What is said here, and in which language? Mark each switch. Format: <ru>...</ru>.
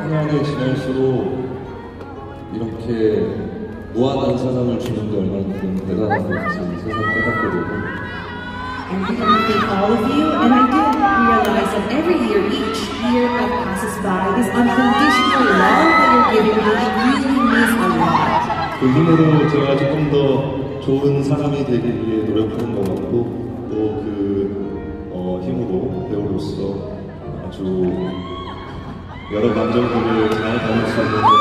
<ko>시간이 지날수록 이렇게 무한한 사랑을 주는 게 얼마나 대단한 건지 세상 깨닫게 되고</ko> <en>And we want to thank all of you, and I didn't realize that every year, each year that passes by, this unconditional love that you're giving me, it really means a lot.</en> <ko>그 힘으로 제가 조금 더 좋은 사람이 되기 위해 노력하는 것 같고 또 그 힘으로 배우로서 아주 여러 감정들을 잘 담을 수 있는</ko>